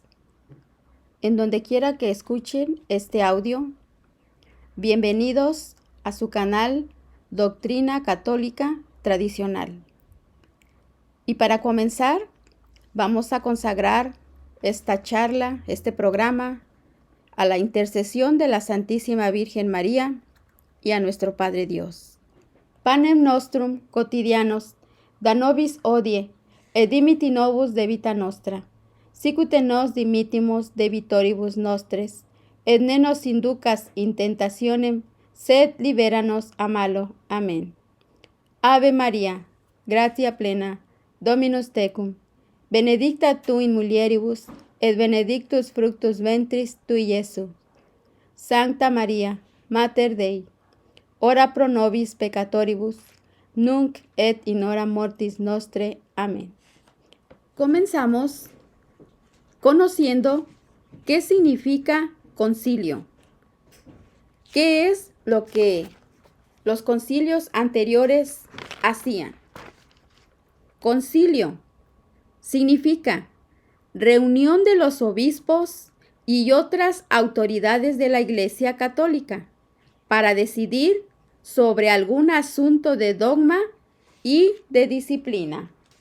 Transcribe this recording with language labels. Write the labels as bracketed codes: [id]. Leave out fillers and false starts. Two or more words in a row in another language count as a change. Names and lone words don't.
[es] En donde quiera que escuchen este audio, bienvenidos a su canal Doctrina Católica Tradicional. Y para comenzar, vamos a consagrar esta charla, este programa, a la intercesión de la Santísima Virgen María y a nuestro Padre Dios. [la] Panem nostrum quotidianos da nobis hodie, et dimiti nobis debita nostra, sicute nos dimittimus debitoribus nostres, et ne nos inducas in tentationem, sed libera nos a malo. Amén. Ave María, gratia plena, Dominus tecum, benedicta tu in mulieribus, et benedictus fructus ventris tui, Iesus. Sancta María, Mater Dei, ora pro nobis peccatoribus, nunc et in hora mortis nostre. Amén. [es] Comenzamos conociendo qué significa concilio. ¿Qué es lo que los concilios anteriores hacían? Concilio significa reunión de los obispos y otras autoridades de la Iglesia Católica para decidir sobre algún asunto de dogma y de disciplina.